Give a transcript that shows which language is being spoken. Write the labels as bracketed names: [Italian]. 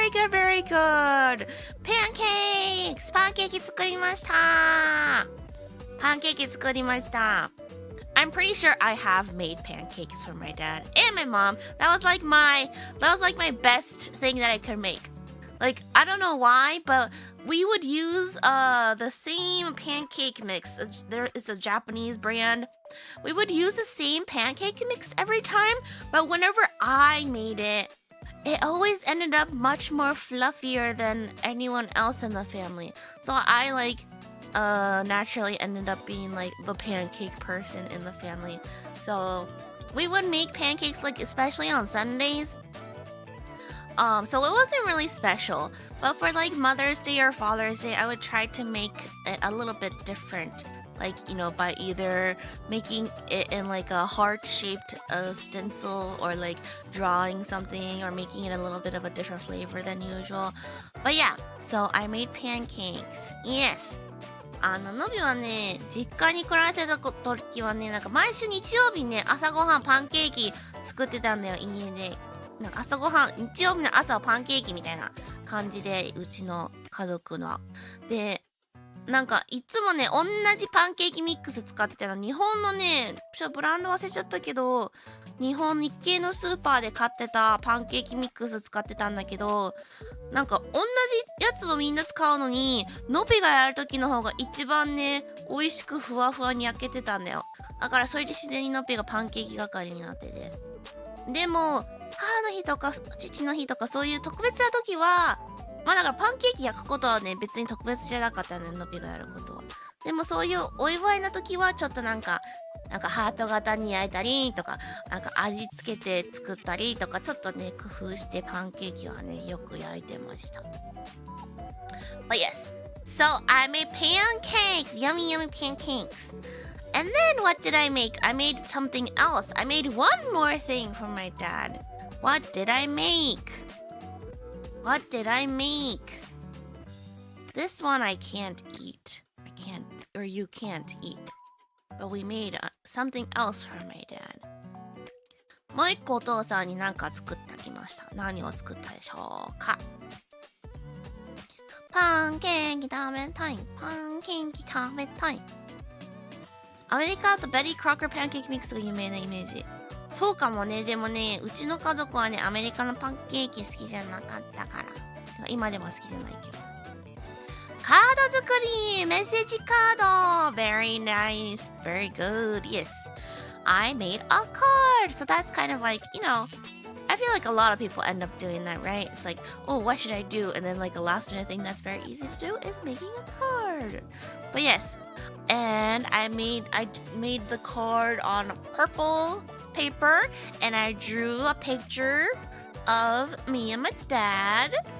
[English] Very good! Pancakes! [Japanese] パンケーキ作りました。パンケーキ作りました。 [English] I'm pretty sure I have made pancakes for my dad and my mom. That was like my best thing that I could make. Like, I don't know why, but we would use the same pancake mix. There is a Japanese brand. We would use the same pancake mix every time, but whenever I made it, it always ended up much more fluffier than anyone else in the family. So I naturally ended up being like the pancake person in the family. So we would make pancakes like especially on Sundays. So it wasn't really special, but for like Mother's Day or Father's Day, I would try to make it a little bit different. Like, by either making it in like a heart-shaped stencil or like drawing something or making it a little bit of a different flavor than usual. But yeah, so I made pancakes. Yes. [Japanese] のびはね、実家に暮らしてた時はね、なんか毎週日曜日ね、朝ごはんパンケーキ作ってたんだよ、家で。なんか朝ごはん、日曜日の朝はパンケーキみたいな感じで、うちの家族の。で、なんかいつもね、同じパンケーキミックス使ってたの。日本のね、ブランド忘れちゃったけど、日系のスーパーで買ってたパンケーキミックス使ってたんだけど、なんか同じやつをみんな使うのに、のびがやる時の方が一番ね、美味しくふわふわに焼けてたんだよ。だからそれで自然にのびがパンケーキ係になってて。でも、母の日とか父の日とかそういう特別な時は、まあだからパンケーキ焼くことはね、別に特別じゃなかったね、のびがやることは。でもそういうお祝いの時はちょっとなんかハート型に焼いたりとか、なんか味付けて作ったりとか、ちょっとね、工夫してパンケーキはね、よく焼いてました。 [English] But yes, so I made pancakes, yummy pancakes. And then what did I make? I made something else. I made one more thing for my dad. What did I make? What did I make? This one I can't eat. I can't, or you can't eat. But we made something else for my dad. [Japanese] もう一個お父さんに何か作ってきました。何を作ったでしょうか？パンケーキ食べたい。パンケーキ食べたい。アメリカだとベリー・クロッカーパンケーキミックスが有名なイメージ。そうかもね。でもね、うちの家族はね、アメリカのパンケーキ好きじゃなかったから。今でも好きじゃないけど。カード作り、メッセージカード。 [English] Very nice. Very good. Yes. I made a card. So that's kind of like, I feel like a lot of people end up doing that, right? It's like, oh, what should I do? And then like a last minute thing that's very easy to do is making a card. But yes. And I made the card on purple paper and I drew a picture of me and my dad.